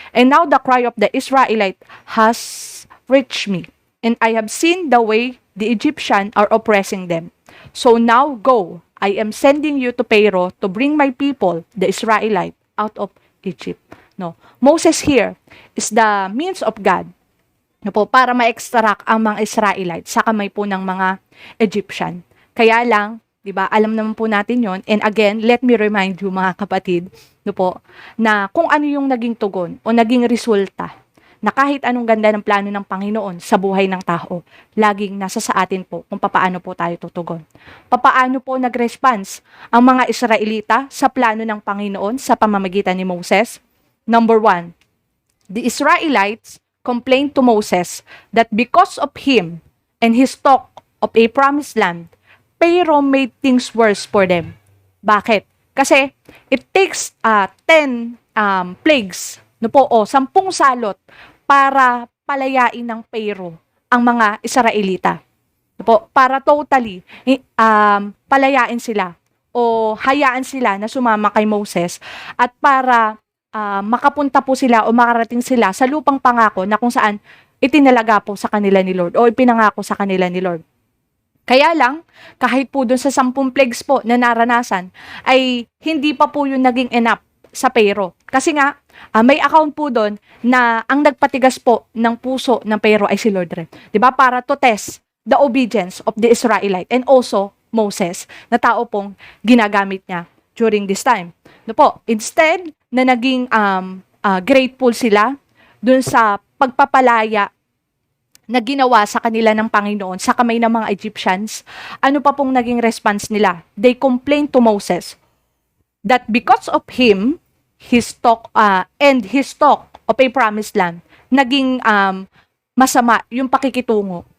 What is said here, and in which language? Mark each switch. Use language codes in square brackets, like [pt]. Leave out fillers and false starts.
[en] And now the cry of the Israelite has reached me, and I have seen the way the Egyptians are oppressing them. So now go, I am sending you to Pharaoh to bring my people, the Israelite, out of Egypt. [tl] No, [en] Moses here is the means of God [tl] no po, para ma-extract ang mga Israelites sa kamay po ng mga Egyptian. Kaya lang, 'di ba? Alam naman po natin 'yon. [en] And again, let me remind you [tl] mga kapatid, no po, na kung ano yung naging tugon o naging resulta na kahit anong ganda ng plano ng Panginoon sa buhay ng tao, laging nasa sa atin po kung papaano po tayo tutugon. Papaano po nag-response ang mga Israelita sa plano ng Panginoon sa pamamagitan ni Moses? [en] Number 1, the Israelites complained to Moses that because of him and his talk of a promised land, Pharaoh made things worse for them. [tl] Bakit? Kasi [en] it takes 10 plagues [tl] no po, 10 salot para palayain ng Pharaoh ang mga Israelita. No po, para totally palayain sila o hayaan sila na sumama kay Moses at para makapunta po sila o makarating sila sa lupang pangako na kung saan itinalaga po sa kanila ni Lord o ipinangako sa kanila ni Lord. Kaya lang, kahit po dun sa 10 plagues po na naranasan, ay hindi pa po yun naging enough sa Pharaoh. Kasi nga, may account po doon na ang nagpatigas po ng puso ng Pharaoh ay si Lord rin. Diba? [en] Para to test the obedience of the Israelite and also Moses [tl] na tao pong ginagamit niya [en] during this time. [tl] No po, instead na naging grateful sila dun sa pagpapalaya na ginawa sa kanila ng Panginoon sa kamay ng mga Egyptians, ano pa pong naging response nila? [en] They complained to Moses that because of him, his talk of a promised land, [tl] naging masama yung pakikitungo.